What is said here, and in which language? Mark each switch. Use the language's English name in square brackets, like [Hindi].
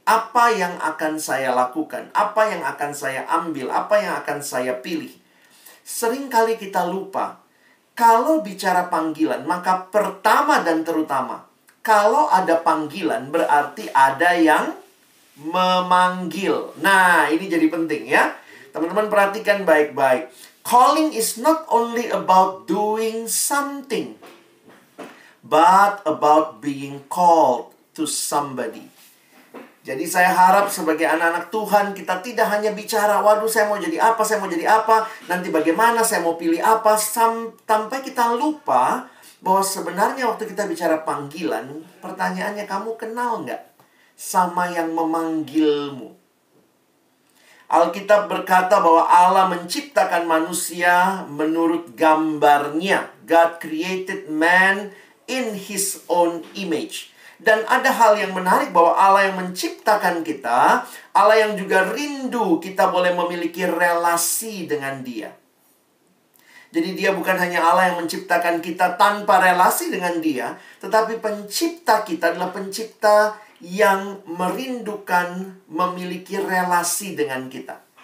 [Indonesian] Apa yang akan saya lakukan, apa yang akan saya ambil, apa yang akan saya pilih. Sering kali kita lupa, kalau bicara panggilan, maka pertama dan terutama, kalau ada panggilan berarti ada yang memanggil. Nah, ini jadi penting ya. Teman-teman perhatikan baik-baik. [English] Calling is not only about doing something, but about being called to somebody. [Indonesian] Jadi saya harap sebagai anak-anak Tuhan, kita tidak hanya bicara, waduh saya mau jadi apa, nanti bagaimana, saya mau pilih apa, sampai kita lupa bahwa sebenarnya waktu kita bicara panggilan, pertanyaannya, kamu kenal nggak sama yang memanggilmu? Alkitab berkata bahwa Allah menciptakan manusia menurut gambarnya. [English] God created man in His own image. [Indonesian] Dan ada hal yang menarik bahwa Allah yang menciptakan kita, Allah yang juga rindu kita boleh memiliki relasi dengan Dia. Jadi Dia bukan hanya Allah yang menciptakan kita tanpa relasi dengan Dia, tetapi pencipta kita adalah pencipta yang merindukan memiliki relasi dengan kita.